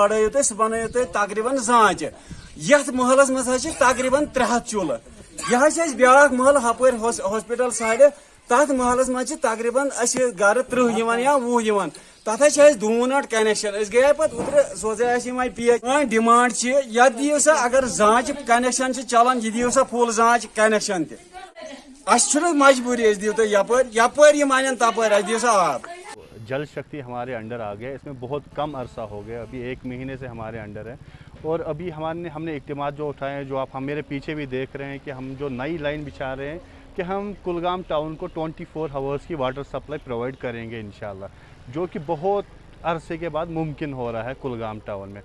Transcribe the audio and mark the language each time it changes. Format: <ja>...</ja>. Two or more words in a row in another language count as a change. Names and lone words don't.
<ks>بڑٲیِو تُہۍ سُہ بنٲیِو تُہۍ تقریٖباً زانٛچہِ یتھ محلس منٛز حظ چھِ تقریٖباً 300 چوٗلہٕ یہِ حظ چھِ اَسہِ بیٛاکھ محلہٕ ہپٲرۍ ہاسپِٹل سایڈٕ تتھ محلس منٛز چھِ تقریٖباً اَسہِ گرٕ 30 یِوان یا 20 یِوان تتھ حظ چھِ اَسہِ 2 مِنٹ کنیکشن أسۍ گٔیے پتہٕ اوترٕ سوزے اَسہِ یِمے پیچ سٲنۍ ڈِمانڈ چھِ یتھ دِیِو سا اگر زانٛچہِ کنیکشن چھِ چلان یہِ دِیِو سا فُل زانٛچ کنیکشن تہِ اَسہِ چھُنہٕ مجبوٗری أسۍ دِیِو تُہۍ یپٲرۍ یِم انن تپٲرۍ اَسہِ دِیِو سا آب</ks> <ur>جل شکتی ہمارے انڈر آ گیا اس میں بہت کم عرصہ ہو گیا ابھی 1 مہینے سے ہمارے انڈر ہے اور ابھی ہم نے اقدامات جو اٹھائے ہیں جو آپ ہم میرے پیچھے بھی دیکھ رہے ہیں کہ ہم جو نئی لائن بچھا رہے ہیں کہ ہم کلگام ٹاؤن کو 24 آورس کی</ur> <en>water supply provide</en> <ur>کریں گے انشاءاللہ جو کہ بہت عرصے کے بعد ممکن ہو رہا ہے کلگام ٹاؤن میں.</ur>